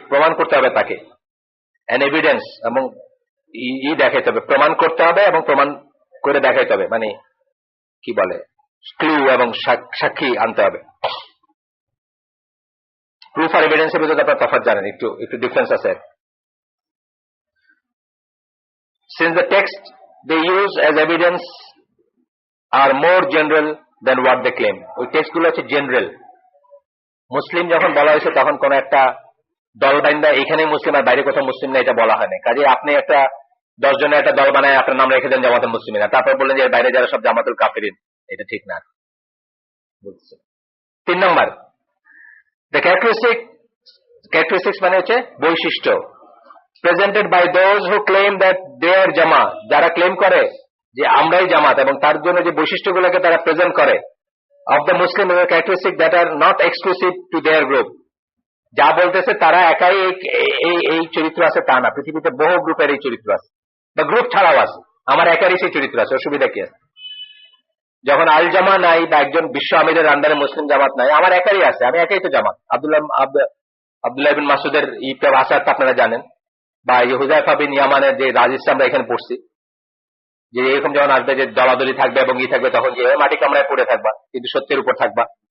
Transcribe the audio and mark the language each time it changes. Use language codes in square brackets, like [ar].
[bn] প্রমাণ করতে হবে তাকে, অ্যান এভিডেন্স, এবং দেখাইতে হবে, প্রমাণ করতে হবে এবং প্রমাণ করে দেখাইতে হবে, মানে কি বলে, ক্লু এবং সাক্ষী আনতে হবে। প্রুফ আর এভিডেন্সের ভিতরে আপনার তফাৎ জানেন, একটু একটু ডিফারেন্স আছে। [en] Since the text they use as evidence are more general than what they claim. [bn] ওই টেক্সট গুলো হচ্ছে জেনারেল। মুসলিম যখন বলা হয়েছে তখন কোন একটা দল বাইন্দা এখানে মুসলিম আর বাইরে কোথাও মুসলিম না এটা বলা হয় না। কাজে আপনি একটা 10 জনের একটা দল বানায় আপনার নাম রেখে দেন জামাতুল মুসলিমিন, তারপর বললেন যে বাইরে যারা সব জামাতুল কাফিরিন, এটা ঠিক না। [en] 3 number, the characteristics [bn] মানে হচ্ছে বৈশিষ্ট্য, [en] presented by those who claim that they are জামা, [bn] যারা ক্লেম করে যে আমরাই জামাত এবং তার জন্য যে বৈশিষ্ট্যগুলোকে তারা প্রেজেন্ট করে, [en] of the Muslim characteristics that are not exclusive to their group. [bn] যা বলতেছে তারা একাই এই চরিত্র আছে তা না, পৃথিবীতে বহু গ্রুপের এই চরিত্র আছে, বা গ্রুপ ছাড়াও আছে, আমার একারই সেই চরিত্র আছে, অসুবিধা কি আছে? যখন আল জামা নাই বা একজন বিশ্ব আমিরের আন্ডারে মুসলিম জামাত নাই, আমার একারই আছে, আমি একাই তো জামাত। আব্দুল্লাহ বিন মাসুদের ভাষা আপনারা জানেন, বা হুযায়ফা বিন ইয়ামানের যে রাজিস আমরা এখানে পড়ছি, যে এরকম যখন আসবে যে দলাদলি থাকবে এবং থাকবে, তখন যে মাটি কামড়ায় পড়ে থাকবা কিন্তু সত্যের উপর থাকবা।